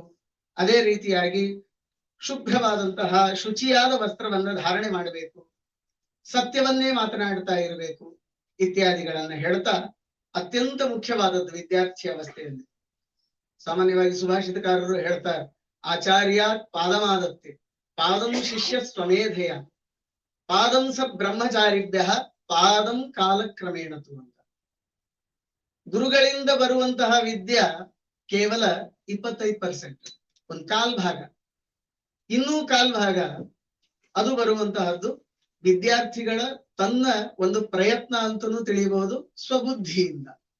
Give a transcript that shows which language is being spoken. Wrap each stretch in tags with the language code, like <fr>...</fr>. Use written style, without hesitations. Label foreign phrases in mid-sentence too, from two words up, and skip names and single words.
<kn>ಅದೇ ರೀತಿಯಾಗಿ ಶುಭ್ರವಾದಂತಹ ಶುಚಿಯಾದ ವಸ್ತ್ರವನ್ನ ಧಾರಣೆ ಮಾಡಬೇಕು, ಸತ್ಯವನ್ನೇ ಮಾತನಾಡ್ತಾ ಇರಬೇಕು ಇತ್ಯಾದಿಗಳನ್ನ ಹೇಳ್ತಾ ಅತ್ಯಂತ ಮುಖ್ಯವಾದದ್ದು ವಿದ್ಯಾರ್ಥಿ ಅವಸ್ಥೆಯಲ್ಲಿ. ಸಾಮಾನ್ಯವಾಗಿ ಸುಭಾಷಿತಕಾರರು ಹೇಳ್ತಾರೆ,</kn> <sa>ಆಚಾರ್ಯ ಪಾದಮಾದತ್ತೆ ಪಾದಂ ಶಿಷ್ಯ ಸ್ವಮೇಧೆಯ ಪಾದಂ ಸ ಬ್ರಹ್ಮಚಾರಿಭ್ಯ ಪಾದಂ ಕಾಲಕ್ರಮೇಣತು ಅಂತ.</sa> <kn>ಗುರುಗಳಿಂದ ಬರುವಂತಹ ವಿದ್ಯಾ ಕೇವಲ 25%, ಒಂದು ಕಾಲ್ ಭಾಗ. ಇನ್ನೂ ಕಾಲ್ ಭಾಗ ಅದು ಬರುವಂತಹದ್ದು ವಿದ್ಯಾರ್ಥಿಗಳ ತನ್ನ ಒಂದು ಪ್ರಯತ್ನ ಅಂತನೂ ತಿಳಿಯಬಹುದು, ಸ್ವಬುದ್ಧಿಯಿಂದ.</kn>